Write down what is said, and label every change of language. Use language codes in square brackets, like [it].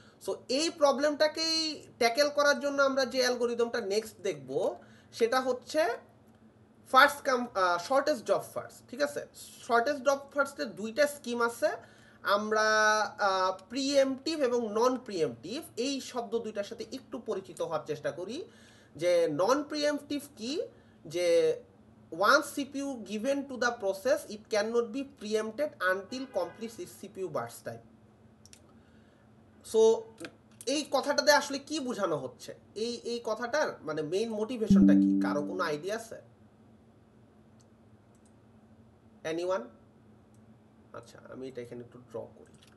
[bn] So এই প্রবলেমটাকেই tackle করার জন্য আমরা যে অ্যালগরিদমটা নেক্সট দেখব সেটা হচ্ছে first come shortest job first, ঠিক আছে? শর্টেস্ট জব ফার্স্টের দুইটা স্কিম আছে। আমরা প্রিএমটিভ এবং নন প্রিএমটিভ এই শব্দ দুইটার সাথে একটু পরিচিত হওয়ার চেষ্টা করি। যে নন প্রিএমটিভ কি, যে [en] once CPU given to the process it cannot be preempted until completes its CPU burst time. [bn] So এই কথাটাতে আসলে কি বোঝানো হচ্ছে, এই কথাটার মানে মেইন মোটিভেশনটা কি, কারো কোনো আইডিয়া আছে? এনিওয়ান? আচ্ছা, আমি এটা এখানে একটু ড্র করি।